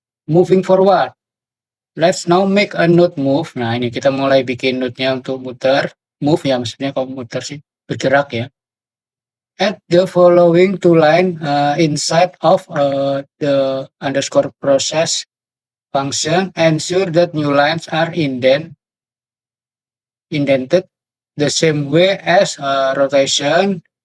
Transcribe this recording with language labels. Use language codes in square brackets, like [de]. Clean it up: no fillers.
[en] Moving forward, let's now make a node move. [id] Nah ini kita mulai bikin node-nya untuk muter. Move ya, maksudnya kalau muter sih bergerak ya. [en] Add the following two line inside of the underscore process function. Ensure that new lines are indented the same way as rotation.